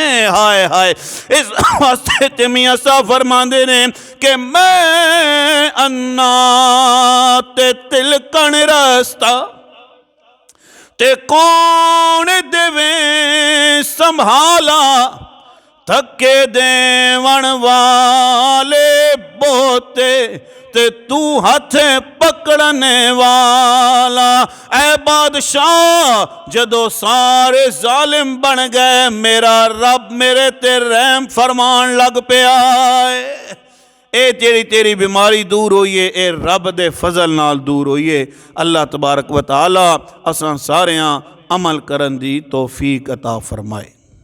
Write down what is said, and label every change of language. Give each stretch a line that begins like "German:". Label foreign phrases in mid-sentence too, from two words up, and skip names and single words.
Punjabi: ਹਾਏ ਹਾਏ, ਇਸ ਵਾਸਤੇ ਤੇ ਮੀਆਂ ਸਾਹਬ ਫ਼ਰਮਾਂਦੇ ਨੇ ਕਿ ਮੈਂ ਅੰਨ੍ਹਾ ਤੇ ਤਿਲਕਣ ਰਸਤਾ ਤੇ ਕੌਣ ਦੇਵੇ ਸੰਭਾਲਾ, ਥਕੇ ਦੇਵਣ ਵਾਲੇ ਬੋਤੇ ਤੇ ਤੂ ਹੱਥ ਪਕੜਨ ਵਾਲਾ। ਐ ਬਾਦਸ਼ਾਹ, ਜਦੋਂ ਸਾਰੇ ਜ਼ਾਲਿਮ ਬਣ ਗਏ, ਮੇਰਾ ਰੱਬ ਮੇਰੇ ਤੇ ਰਹਿਮ ਫ਼ਰਮਾਣ ਲੱਗ ਪਿਆ ਹੈ। ਇਹ ਜਿਹੜੀ ਤੇਰੀ ਬਿਮਾਰੀ ਦੂਰ ਹੋਈ ਏ, ਇਹ ਰੱਬ ਦੇ ਫਜ਼ਲ ਨਾਲ ਦੂਰ ਹੋਈ ਏ।
Arabic: الله تبارك وتعالى
Punjabi: ਅਸਾਂ ਸਾਰਿਆਂ ਅਮਲ ਕਰਨ ਦੀ ਤੌਫੀਕ ਅਤਾ ਫਰਮਾਏ।